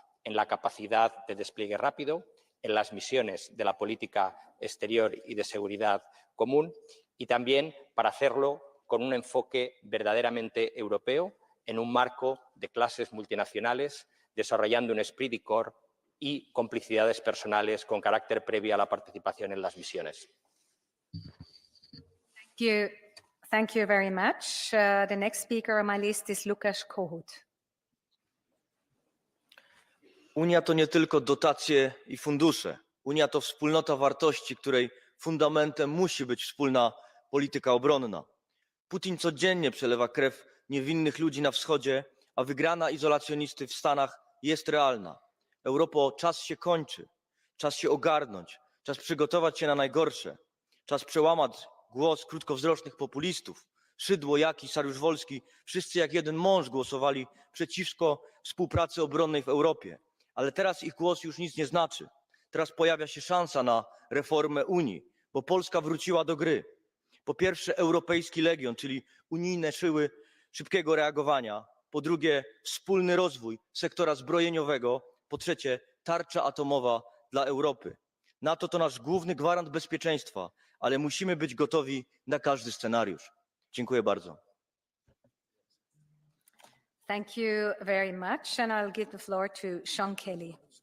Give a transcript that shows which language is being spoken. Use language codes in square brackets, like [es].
[es] en la capacidad de despliegue rápido, en las misiones de la política exterior y de seguridad común y también para hacerlo con un enfoque verdaderamente europeo en un marco de clases multinacionales, desarrollando un esprit de corps y complicidades personales con carácter previo a la participación en las misiones. [en] Thank you very much. The next speaker on my list is Lukasz Kohut. [pl] Unia to nie tylko dotacje i fundusze. Unia to wspólnota wartości, której fundamentem musi być wspólna polityka obronna. Putin codziennie przelewa krew niewinnych ludzi na wschodzie, a wygrana izolacjonisty w Stanach jest realna. Europo, czas się kończy, czas się ogarnąć, czas przygotować się na najgorsze, czas przełamać głos krótkowzrocznych populistów. Szydło, Jaki, Saryusz-Wolski, wszyscy jak jeden mąż głosowali przeciwko współpracy obronnej w Europie. Ale teraz ich głos już nic nie znaczy. Teraz pojawia się szansa na reformę Unii, bo Polska wróciła do gry. Po pierwsze Europejski Legion, czyli unijne siły szybkiego reagowania. Po drugie wspólny rozwój sektora zbrojeniowego. Po trzecie tarcza atomowa dla Europy. NATO to nasz główny gwarant bezpieczeństwa, ale musimy być gotowi na każdy scenariusz. Dziękuję bardzo. [en] Thank you very much, and I'll give the floor to Sean Kelly.